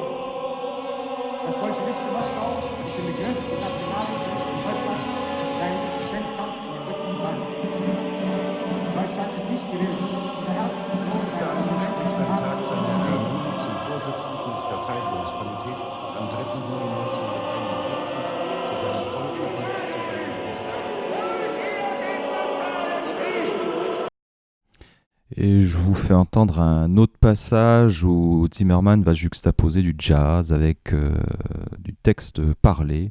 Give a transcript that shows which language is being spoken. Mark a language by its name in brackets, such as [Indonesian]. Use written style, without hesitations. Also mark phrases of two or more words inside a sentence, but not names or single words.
[German] Das Bolschewismus Moskau ist im Begriff, dem Nationalsozialismus in Deutschland seinen Existenzkampf in den Rücken zu fallen. Deutschland ist nicht gewillt, unser Herz und Stalin spricht am Tag seiner Ernennung zum Vorsitzenden des Verteidigungskomitees am 3. Juni 1941 zu seinem Volk und zu seinem Tod. [French] Et je vous fais entendre un autre passage où Zimmermann va juxtaposer du jazz avec du texte parlé.